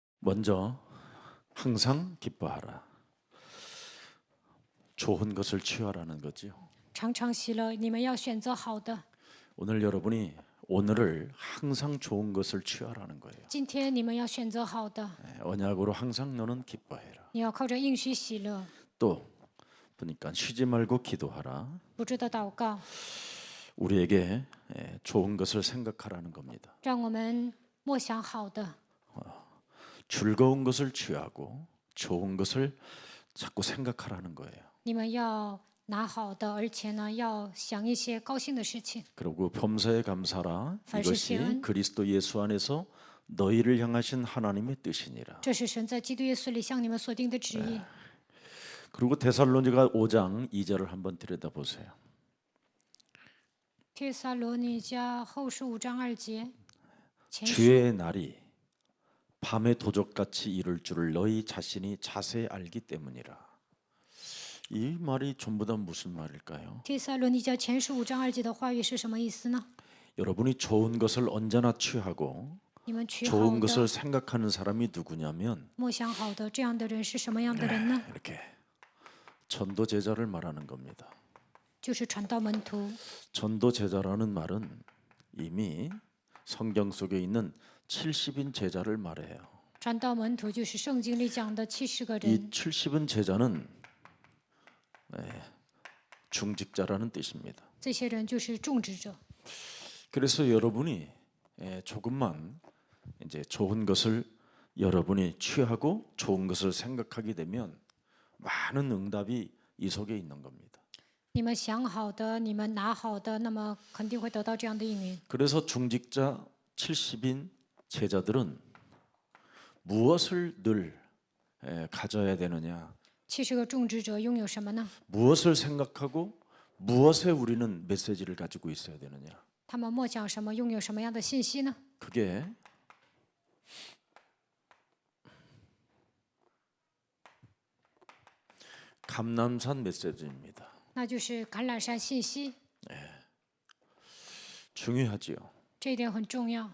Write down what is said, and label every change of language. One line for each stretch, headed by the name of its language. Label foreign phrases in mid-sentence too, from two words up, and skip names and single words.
Korean: 먼저 항상 기뻐하라. 좋은 것을 취하라는 거지요.
Chinese: 常常喜乐，你们要选择好的。
Korean: 오늘 여러분이 오늘을 항상 좋은 것을 취하라는 거예요.
Chinese: 今天你们要选择好的，
Korean: 언약으로 항상 너는 기뻐해라.
Chinese: 你要靠着应许喜乐，
Korean: 또 보니까 쉬지 말고 기도하라.
Chinese: 不住的祷告，
Korean: 우리에게 좋은 것을 생각하라는 겁니다.
Chinese: 让我们默想好的，
Korean: 즐거운 것을 취하고 좋은 것을 자꾸 생각하라는 거예요.
Chinese: 你们要拿好的，而且呢，要想一些高兴的事情。
Korean: 그리고 범사에 감사라. 이것이
Chinese: 凡事谢恩.
Korean: 그리스도 예수 안에서 너희를 향하신 하나님의 뜻이니라.
Chinese: 这是神在基督耶稣里向你们所定的旨意。
Korean: 그리고 데살로니가 5장 2절을 한번 들여다보세요.
Chinese: 帖撒罗尼迦后书5章2节，前书
Korean: 주의 날이 밤의 도적같이 이룰 줄을 너희 자신이 자세히 알기 때문이라. 이 말이 전부 다 무슨 말일까요?
Chinese: 帖撒罗尼迦前书5章2节的话语是什么意思呢？
Korean: 여러분이 좋은 것을 언제나 취하고
Chinese: 你们取好
Korean: 좋은
Chinese: 的，
Korean: 것을 생각하는 사람이 누구냐면
Chinese: 默想好的，这样的人是什么样的人呢？
Korean: 이렇게 전도 제자를 말하는 겁니다.
Chinese: 就是传道门徒。
Korean: 전도 제자라는 말은 이미 성경 속에 있는 70인 제자를 말해요.
Chinese: 传道门徒就是圣经里讲的70个
Korean: 이
Chinese: 人，
Korean: 70인 제자는 중직자라는 뜻입니다.
Chinese: 这些人就是种植者。
Korean: 그래서 여러분이 조금만 이제 좋은 것을 여러분이 취하고 좋은 것을 생각하게 되면 많은 응답이 이 속에 있는 겁니다.
Chinese: 你们想好的，你们拿好的，那么肯定会得到这样的应允。
Korean: 그래서 중직자 70인 제자들은 무엇을 늘 가져야 되느냐?
Chinese: 70 个种植者拥有什么呢？
Korean: 무엇을 생각하고 무엇에 우리는 메시지를 가지고 있어야 되느냐?
Chinese: 他们默想什么，拥有什么样的信息呢？
Korean: 그게 감람산 메시지입니다.
Chinese: 那就是橄榄山信息，
Korean: 중요하지요.
Chinese: 这一点很重要。